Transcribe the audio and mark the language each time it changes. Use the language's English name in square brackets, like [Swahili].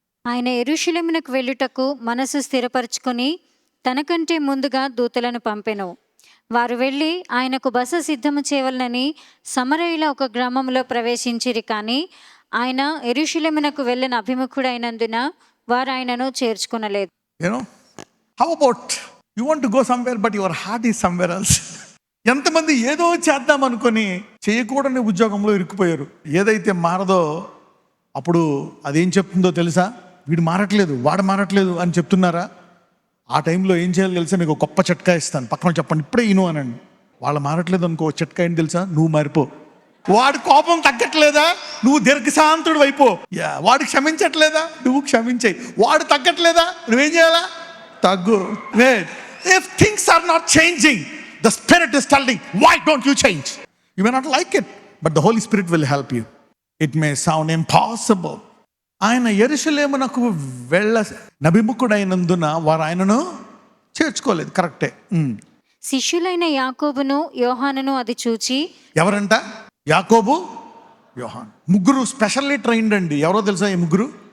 [Telugu] ఆయన యెరూషలేమునకు వెళ్ళుటకు మనసు స్థిరపరచుకొని తనకంటే ముందుగా దూతలను పంపెను. వారు వెళ్ళి ఆయనకు బస సిద్ధము చేయవలనని సమరయుల ఒక గ్రామంలో ప్రవేశించిరి. కానీ ఆయన యెరూషలేమునకు వెళ్ళిన అభిముఖుడైనందున వారు ఆయనను చేర్చుకొనలేదు. [English] How about you want to go somewhere but your heart is somewhere else? [Telugu] ఎంతమంది ఏదో చేద్దాం అనుకొని చేయకూడని ఉద్యోగంలో ఇరుక్కుపోయారు. ఏదైతే మారదో అప్పుడు అదేం చెప్తుందో తెలుసా? వీడు మారట్లేదు, వాడు మారట్లేదు అని చెప్తున్నారా? ఆ టైంలో ఏం చేయాలి తెలుసా? మీకు గొప్ప చిట్కా ఇస్తాను, పక్కన చెప్పండి, ఇప్పుడే ఇను అనండి. వాళ్ళు మారట్లేదు అనుకో, చిట్కా ఏంటి తెలుసా? నువ్వు మారిపో. వాడి కోపం తగ్గట్లేదా? నువ్వు దీర్ఘశాంతుడు అయిపో. వాడు క్షమించట్లేదా? నువ్వు క్షమించేయి. వాడు తగ్గట్లేదా? నువ్వేం చేయాలా? తగ్గు. [English] If things are not changing, the Spirit is telling, why don't you change? You may not like it, but the Holy Spirit will help you. It may sound impossible. [Telugu] ఆయన యెరూషలేమునకు నబిముఖుడైనందున వారు ఆయనను చేర్చుకోలేదు. కరెక్టే. శిష్యులైన యాకోబును యోహానును అది చూచి, ఎవరంట? యాకోబు, యోహాను. ముగ్గురు [English] specially trained [Telugu] అండి. ఎవరో తెలుసా ఈ ముగ్గురు?